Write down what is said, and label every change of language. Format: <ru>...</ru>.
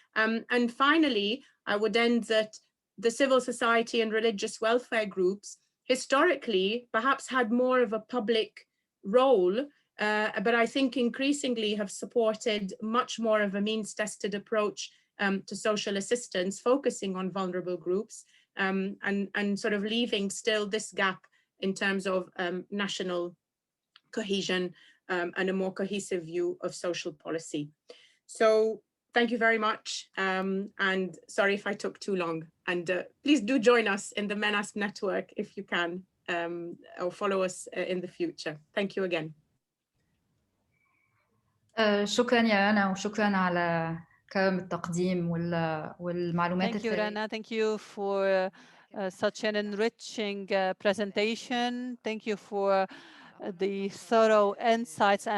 <en>And finally, I would end that the civil society and religious welfare groups historically perhaps had more of a public role, but I think increasingly have supported much more of a means-tested approach to social assistance, focusing on vulnerable groups and sort of leaving still this gap in terms of national cohesion and a more cohesive view of social policy. So thank you very much. And sorry if I took too long. And please do join us in the MENASP network if you can, or follow us in the future. Thank you again.</en> <ar>شكرا يا رنا وشكرا على كرم التقديم والمعلومات</ar> <en>Thank you, Rana. Thank you for such an enriching presentation. Thank you for the thorough insights.</en>